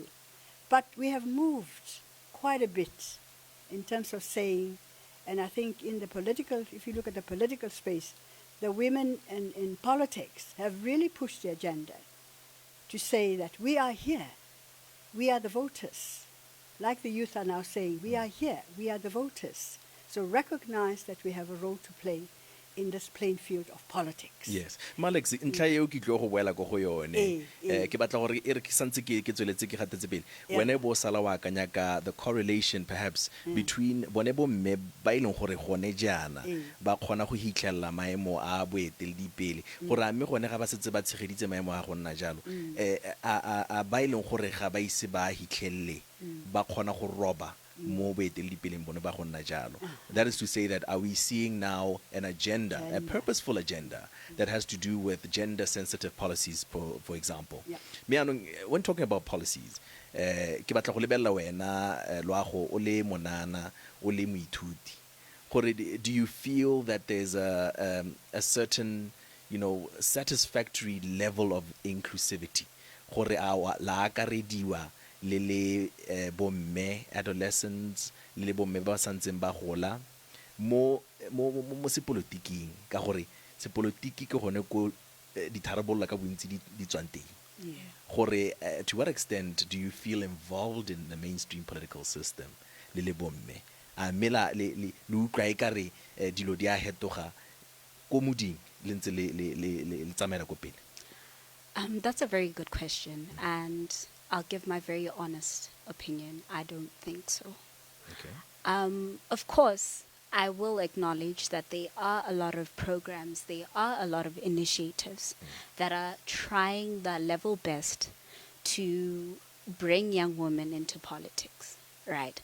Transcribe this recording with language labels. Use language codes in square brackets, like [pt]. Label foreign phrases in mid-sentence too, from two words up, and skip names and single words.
[en] But we have moved quite a bit in terms of saying, and I think in the political, if you look at the political space, the women in politics have really pushed the agenda to say that we are here, we are the voters. Like the youth are now saying, we are here, we are the voters. So recognize that we have a role to play in this playing field of politics. Yes. [tn] Malex, ntlha eo ke tlo go boela go yone. Ke batla gore e re ke santse ke tsweletse ke gatetse pele. Wena bo sala wa kanya ka [en] the correlation perhaps [tn] between bone bo mme ba ileng gore gone jana ba khona go hitlhella maemo a boeteledipele gore a mme gone ga ba setse ba tshegeditse maemo a go nna jalo a ba ileng gore ga ba ise ba hitlhelle ba khona go roba mo boeteledipeleng bone ba go nna jalo. [en] That is to say that are we seeing now an agenda, a purposeful agenda that has to do with gender sensitive policies for example. When talking about policies, [tn] ke batla go lebella wena loago o le monana o le moithuti gore [en] do you feel that there's a certain, you know, satisfactory level of inclusivity [tn] gore a la akarediwa le bomme adolescents le bomme ba santseng ba gola mo sepolotiking ka gore sepolotiki ke gone ko ditharabololo ka bontsi di tswang teng. Gore [en] to what extent do you feel involved in the mainstream political system [tn] le bomme a mela le utlwa e ka re dilo di a hetoga ko moding le ntse le tsamaela ko pele? [en] That's a very good question, and I'll give my very honest opinion. I don't think so. Okay. Of course, I will acknowledge that there are a lot of programs, there are a lot of initiatives that are trying their level best to bring young women into politics, right?